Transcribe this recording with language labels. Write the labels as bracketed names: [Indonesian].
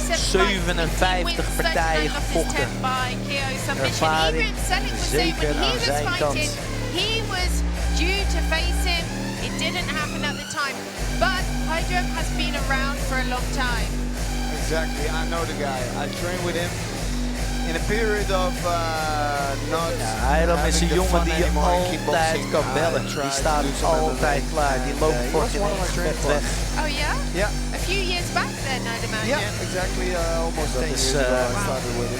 [Dutch] 57 partijen gevochten. Ervaring zeker aan zijn kant. [English] He was due to face him. It didn't happen at the time, but Hiram has been around for a long time. Exactly, I know the guy. I trained with him in a period of not. [Dutch] Hiram is een jongen die je altijd kan bellen. Die staat altijd klaar. Die loopt voor geen gevecht weg. [English] Oh yeah? Yeah. A few years back then, I'd imagine. Yeah, exactly. Almost 10 years ago I started with him.